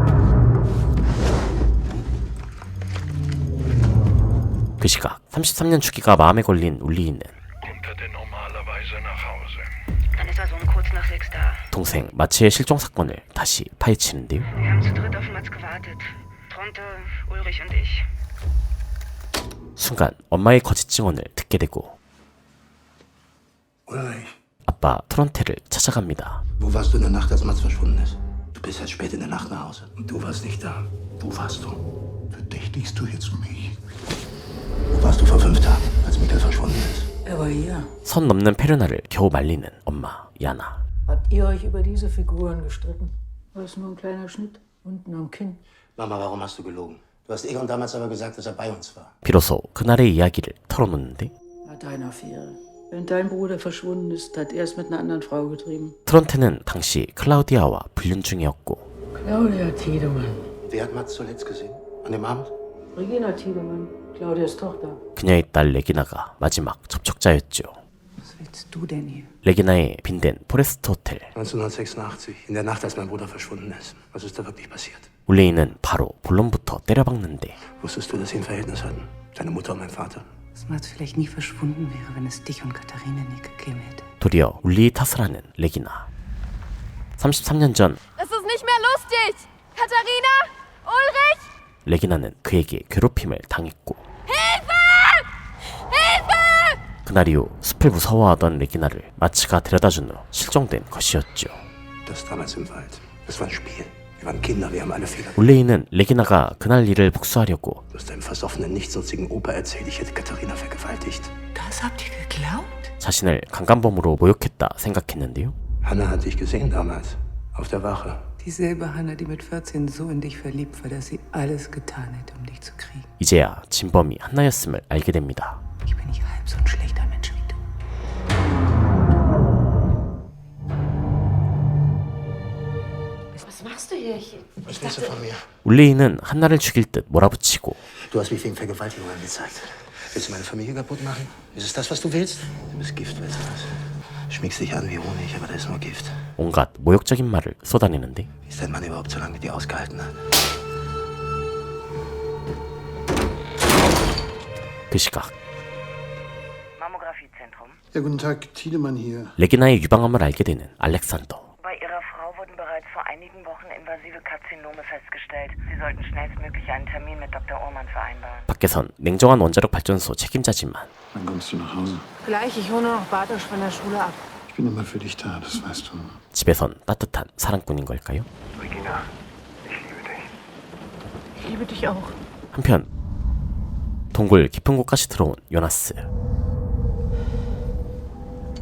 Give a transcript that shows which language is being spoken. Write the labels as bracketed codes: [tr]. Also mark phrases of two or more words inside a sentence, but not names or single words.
[ko] 그 시각 33년 주기가 마음에 걸린 울리히는 동생 마츠의 실종 사건을 다시 파헤치는데요. 순간 엄마의 거짓 증언을 듣게 되고 아빠 트론테를 찾아갑니다. [de] Wo warst du in der Nacht, als Mats verschwunden ist? Du bist halt spät in der Nacht nach Hause. Und du warst nicht da. Wo warst du? Verdächtigst du jetzt mich? Wo warst du vor 5 Tagen, als Mikkel verschwunden ist? Er war hier. [ko] 선 넘는 페르나를 겨우 말리는 엄마 야나. [de] Habt ihr euch über diese Figuren gestritten? War es nur ein kleiner Schnitt unten am Kinn? Mama, warum hast du gelogen? Du hast Egon damals aber gesagt, dass er bei uns war. [ko] 비로소 그날의 이야기를 털어놓는데 [de] Hat eine Affäre. Wenn dein Bruder verschwunden ist, hat er es mit einer anderen Frau getrieben. [ko] 트론테는 당시 클라우디아와 불륜 중이었고 [de] Claudia Tiedemann. Wer hat Mats zuletzt gesehen? An dem Abend? Regina Tiedemann, Claudias Tochter. [ko] 그녀의 딸 레기나가 마지막 접촉자였죠. [de] Was willst du denn hier? [ko] 레기나의 빈된 포레스트 호텔. [de] 1986, in der Nacht, als mein Bruder verschwunden ist. Was ist da wirklich passiert? [ko] 울레이는 바로 본론부터 때려박는데 [de] Wusstest du, dass sie ein Verhältnis hatten? Deine Mutter und mein Vater? Dass Mats vielleicht nie verschwunden wäre, wenn es dich und Katharina nie gegeben hätte. [ko] 도리어 울리히 탓을 하는 레기나. 33년 전 [de] Das ist nicht mehr lustig! Katharina! Ulrich! [ko] 레기나는 그에게 괴롭힘을 당했고 [de] Hilfe! Hilfe! [ko] 그날 이후 숲을 무서워하던 레기나를 마츠가 데려다준 후 실종된 것이었죠. [de] Das damals im Wald. Das war ein Spiel. Wir waren Kinder, wir haben alle Fehler. [ko] 울레이는 레기나가 그날 일을 복수하려고 [de] Du hast deinem versoffenen, nichtsnutzigen Opa erzählt, ich hätte Katharina vergewaltigt. Das habt ihr geglaubt? [ko] 자신을 강간범으로 모욕했다 생각했는데요. [de] Hannah hat dich gesehen damals. Auf der Wache. Dieselbe Hannah, die mit 14 so in dich verliebt war, dass sie alles getan hätte, um dich zu kriegen. [ko] 이제야 진범이 한나였음을 알게 됩니다. [de] Ich bin nicht halb so ein schlechter Mensch wie du. Was machst du hier? Was willst du von mir? [ko] 울레이는 한나를 죽일 듯 몰아붙이고 [de] Du hast mich wegen Vergewaltigung angezeigt. Willst du meine Familie kaputt machen? Ist es das, was du willst? Du bist Gift, weißt du was? Schmiegst dich an wie Honig, aber da ist nur Gift. [ko] 온갖 모욕적인 말을 쏟아내는데 [de] Wie ist dein Mann überhaupt so lange mit dir ausgehalten hat? [ko] 그 시각 [de] Mammografiezentrum. Ja, guten Tag, Tiedemann hier. [ko] 레기나의 유방암을 알게 되는 알렉산더. [de] Bei Ihrer Frau wurden bereits vor einigen Wochen invasive Karzinome festgestellt. Sie sollten schnellstmöglich einen Termin mit Dr. Uhrmann vereinbaren. [ko] 밖에선 냉정한 원자력 발전소 책임자지만 [de] Wann kommst du nach Hause? Gleich, ich hole nur noch Bartosch von der Schule ab. Ich bin immer für dich da, das weißt du. [ko] 집에선 따뜻한 사랑꾼인 걸까요? [de] Regina, ich liebe dich. Ich liebe dich auch. [ko] 한편 동굴 깊은 곳까지 들어온 요나스.